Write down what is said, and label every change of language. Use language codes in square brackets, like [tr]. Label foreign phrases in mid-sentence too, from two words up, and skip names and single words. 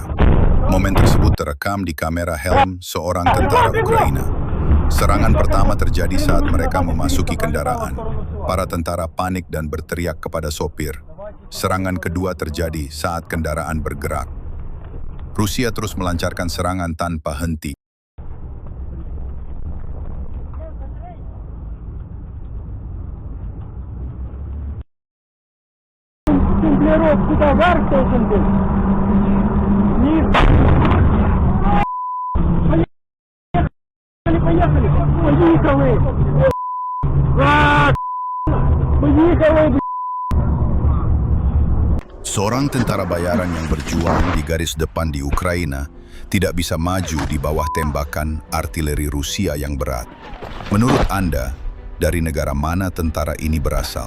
[id] Momen tersebut terekam di kamera helm seorang tentara Ukraina. Serangan pertama terjadi saat mereka memasuki kendaraan. Para tentara panik dan berteriak kepada sopir. Serangan kedua terjadi saat kendaraan bergerak. Rusia terus melancarkan serangan tanpa henti. [ru] Темплеров сюда вверх должен быть. Вниз. Поехали. Поехали. Поехали. [id] Seorang tentara bayaran yang berjuang di garis depan di Ukraina tidak bisa maju di bawah tembakan artileri Rusia yang berat. Menurut Anda, dari negara mana tentara ini berasal?